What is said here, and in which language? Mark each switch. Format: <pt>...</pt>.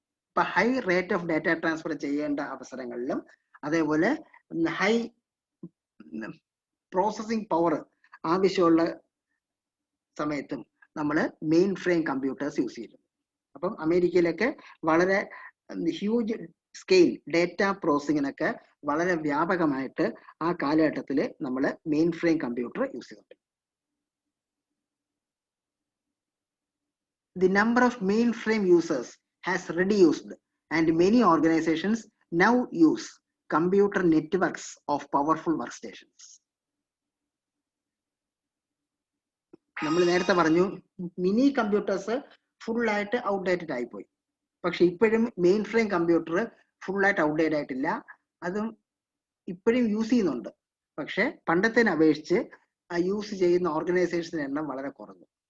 <ml>ഇപ്പൊ high rate of data transfer ചെയ്യേണ്ട അവസരങ്ങളിലും അതേപോലെ ഹൈ പ്രോസസിംഗ് പവർ ആവശ്യമുള്ള സമയത്തും നമ്മൾ മെയിൻ ഫ്രെയിം കമ്പ്യൂട്ടേഴ്സ് യൂസ് ചെയ്തിരുന്നു. അപ്പം അമേരിക്കയിലൊക്കെ വളരെ ഹ്യൂജ് സ്കെയിൽ ഡേറ്റ പ്രോസസിങ്ങിനൊക്കെ വളരെ വ്യാപകമായിട്ട് ആ കാലഘട്ടത്തിൽ നമ്മൾ മെയിൻ ഫ്രെയിം കമ്പ്യൂട്ടർ യൂസ് ചെയ്തിട്ടുണ്ട്.</ml> <en>The number of mainframe users has reduced and many organizations now use computer networks of powerful workstations.</en> <ml>നമ്മൾ നേരത്തെ പറഞ്ഞു മിനി കമ്പ്യൂട്ടേഴ്സ് ഫുള്ളായിട്ട് ഔട്ട്ഡേറ്റഡ് ആയിപ്പോയി. പക്ഷെ ഇപ്പോഴും മെയിൻ ഫ്രെയിം കമ്പ്യൂട്ടർ ഫുള്ളായിട്ട് ഔട്ട്ഡേറ്റഡ് ആയിട്ടില്ല. അതും ഇപ്പോഴും യൂസ് ചെയ്യുന്നുണ്ട്. പക്ഷെ പണ്ടത്തേനെ അപേക്ഷിച്ച് ആ യൂസ് ചെയ്യുന്ന ഓർഗനൈസേഷന്റെ എണ്ണം വളരെ കുറഞ്ഞു.</ml>